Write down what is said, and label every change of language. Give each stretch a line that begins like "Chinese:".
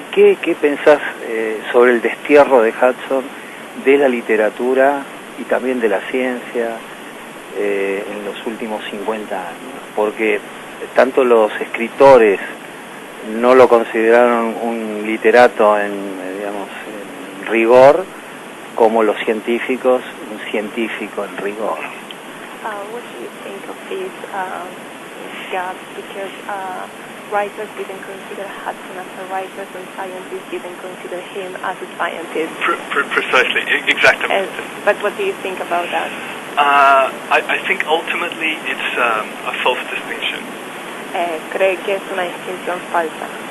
Spanish: ¿Y qué pensás sobre el destierro de Hudson de la literatura y también de la ciencia en los últimos 50 años? Porque tanto los escritores no lo consideraron un literato en rigor, como los científicos un científico en rigor.
English: What do you think of this gap? Because writers didn't consider Hudson as a writer, and scientists didn't consider him as a scientist. Precisely, exactly. But what do you think about that? I think ultimately it's a false distinction.
Spanish: Cree que es una distinción falsa.